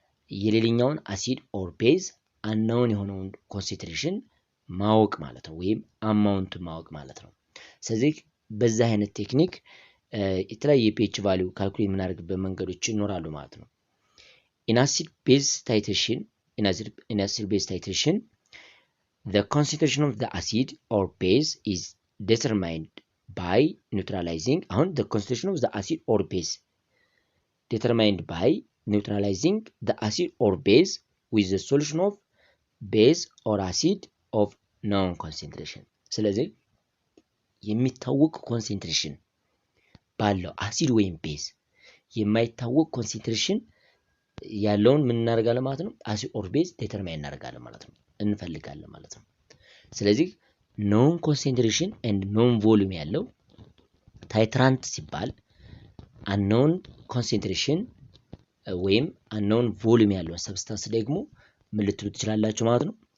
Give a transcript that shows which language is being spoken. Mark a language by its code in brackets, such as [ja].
[am] የሌላኛውን አሲድ ኦር ቤዝ አንኖን የሆነውን ኮንሰንትሬሽን ማወቅ ማለት ነው፣ ወይም አማውንቱን ማወቅ ማለት ነው። ስለዚህ በዛ አይነት ቴክኒክ የተለያየ ፒኤች ቫልዩ ካልኩሌት የምናደርግበት መንገዶች ይኖራሉ ማለት ነው። ኢን አሲድ ቤዝ ታይትሬሽን [en] in acid base titration, the concentration of the acid or base is determined by neutralizing. The concentration of the acid or base determined by neutralizing the acid or base with the solution of base or acid of known concentration. [am] ስለዚህ የሚታወቅ ኮንሰንትሬሽን ባለው አሲድ ወይም ቤዝ የማይታወቅ ኮንሰንትሬሽን ያለውን ምን እናደርጋለን ማለት ነው? አሲድ ኦር ቤዝ ዲተርማይን እናደርጋለን ማለት ነው፣ እንፈልጋለን ማለት ነው። ስለዚህ ኖን ኮንሰንትሬሽን ኤንድ ኖን ቮሊዩም ያለው ታይትራንት ሲባል አንኖን ኮንሰንትሬሽን ወይም አንኖን ቮሊዩም ያለው ሰብስታንስ ደግሞ ምን ልትሉ ትችላላችሁ ማለት ነው?